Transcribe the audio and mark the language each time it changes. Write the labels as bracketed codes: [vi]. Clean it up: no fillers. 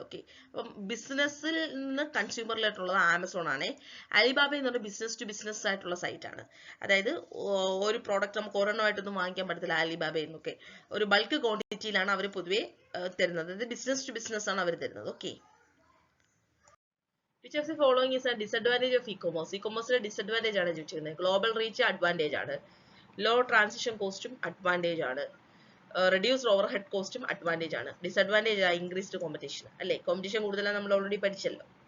[ml] Okay, അപ്പം ബിസിനസ്സിൽ നിന്ന് കൺസ്യൂമറിലായിട്ടുള്ളത് ആമസോൺ ആണ്. അലിബാബ എന്ന് പറഞ്ഞാൽ ബിസിനസ് ടു ബിസിനസ് ആയിട്ടുള്ള സൈറ്റ് ആണ്. അതായത് ഒരു പ്രോഡക്റ്റ് നമുക്ക് ഒരെണ്ണമായിട്ടൊന്നും വാങ്ങിക്കാൻ പറ്റത്തില്ല അലിബാബയിൽ നിന്നൊക്കെ. ഒരു ബൾക്ക് ക്വാണ്ടിറ്റിയിലാണ് അവർ പൊതുവെ തരുന്നത്. അതായത് ബിസിനസ് ടു ബിസിനസ് ആണ് അവർ തരുന്നത്. Okay. [en] Which of the following is a disadvantage of e-commerce? [ml] E-commerce disadvantage ആണ് ചോദിച്ചിരുന്നത്. ഗ്ലോബൽ റീച്ച് അഡ്വാൻറ്റേജ് ആണ്. ലോ ട്രാൻസിഷൻ കോസ്റ്റും അഡ്വാൻറ്റേജ് ആണ്. റെഡ്യൂസ്ഡ് ഓവർ ഹെഡ് കോസ്റ്റും അഡ്വാൻറ്റേജ് ആണ്. ഡിസഡ്വാൻറ്റേജ് ആണ് ഇൻക്രീസ്ഡ് കോമ്പറ്റീഷൻ അല്ലേ? കോമ്പറ്റീഷൻ കൂടുതലാണ്, നമ്മൾ ഓൾറെഡി പഠിച്ചല്ലോ.